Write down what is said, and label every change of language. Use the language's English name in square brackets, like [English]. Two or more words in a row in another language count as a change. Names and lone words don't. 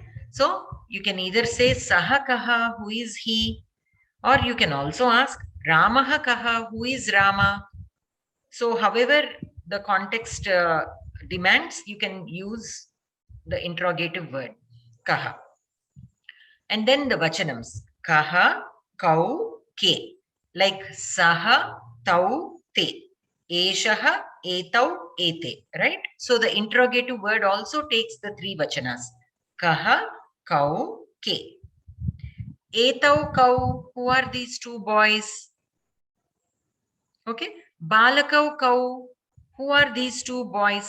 [English] So you can either say [Sanskrit] सः कः, [English] who is he? Or you can also ask [Sanskrit] रामः कः, [English] who is Rama? So however the context demands, you can use the interrogative word Kaha. And then the vachanams [Sanskrit] कः, कौ, के. Like सः, तौ, ते। एषः, एतौ, एते. [English] Right? So the interrogative word also takes the three vachanas. [Sanskrit] कः, कौ, के। एतौ, कौ. [English] Who are these two boys? Okay. [Sanskrit] बालकौ, कौ. [English] Who are these two boys?